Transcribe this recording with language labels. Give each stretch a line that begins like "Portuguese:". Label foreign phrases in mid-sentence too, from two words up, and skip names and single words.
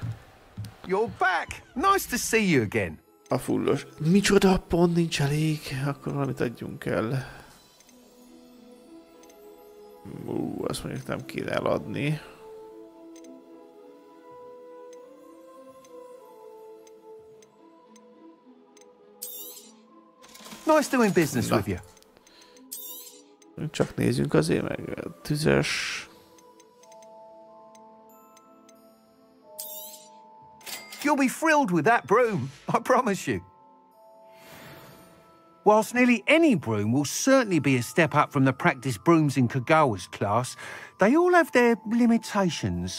English: You're back. Nice to see you again.
Hungarian: A fullos. Micsoda, pont nincs elég. Akkor valamit adjunk el. Azt mondjuk nem kéne eladni.
English: Nice doing business with you.
Hungarian: Csak nézzünk azért meg. Tüzes.
English: You'll be thrilled with that broom, I promise you. Whilst nearly any broom will certainly be a step up from the practice brooms in Kagawa's class, they all have their limitations.